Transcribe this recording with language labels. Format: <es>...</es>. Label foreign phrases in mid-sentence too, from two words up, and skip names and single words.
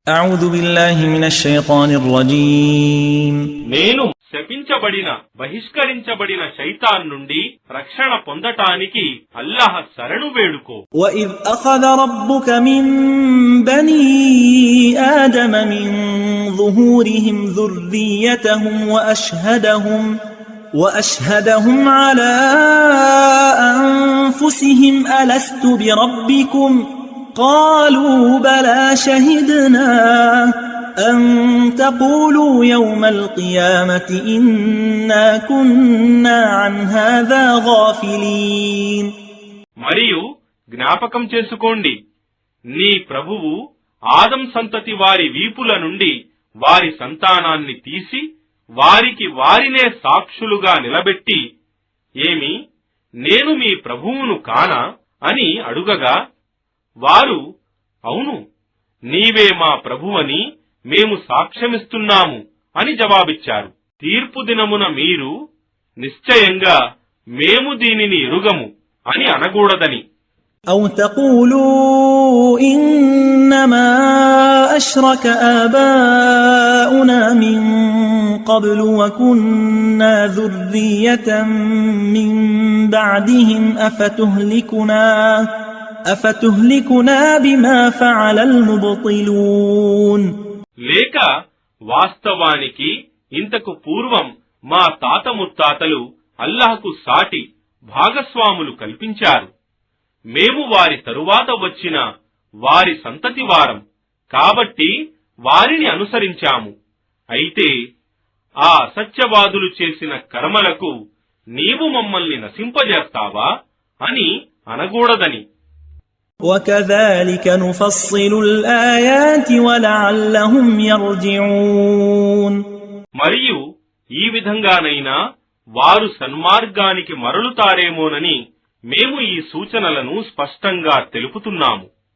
<ar>أعوذ بالله من الشيطان الرجيم</ar> <te>నేను శపించబడిన బహిష్కరించబడిన శైతాన్ నుండి రక్షణ పొందటానికి అల్లాహ్ శరణు వేడుకో.</te> <ar>وإذ أخذ ربك من بني آدم من ظهورهم ذريتهم وأشهدهم على أنفسهم ألست بربكم قالوا بلى شهدنا أن تقولوا يوم القيامة إنا كنا عن هذا غافلين.</ar> <te>మరియు జ్ఞాపకం చేసుకోండి, నీ ప్రభువు ఆదం సంతతి వారి వీపుల నుండి వారి సంతానాన్ని తీసి వారికి వారినే సాక్షులుగా నిలబెట్టి, ఏమి నేను మీ ప్రభువును కానా అని అడుగగా, వారు అవును నీవే మా ప్రభువని మేము సాక్ష్యమిస్తున్నాము అని జవాబిచ్చారు. తీర్పు దినమున మీరు నిశ్చయంగా మేము దీనిని ఎరుగము అని అనకూడదని.</te> <ar>أو تقولوا إنما أشرك آباؤنا من قبل وكنا ذرية من بعدهم أفتهلكنا بما فعل المبطلون.</ar> <te>లేక వాస్తవానికి ఇంతకు పూర్వం మా తాత ముత్తాతలు అల్లాహ్కు సాటి భాగస్వాములు కల్పించారు. మేము వారి తరువాత వచ్చిన వారి సంతతి వారం కాబట్టి వారిని అనుసరించాము. అయితే ఆ అసత్యవాదులు చేసిన కర్మలకు నీవు మమ్మల్ని నశింపజేస్తావా అని అనకూడదని.</te> <ar>وَكَذَلِكَ نُفَصِّلُ الْآيَاتِ وَلَعَلَّهُمْ يَرْجِعُونَ.</ar> <te>మరియు ఈ విధంగానైనా వారు సన్మార్గానికి మరలుతారేమోనని మేము ఈ సూచనలను స్పష్టంగా తెలుపుతున్నాము.</te>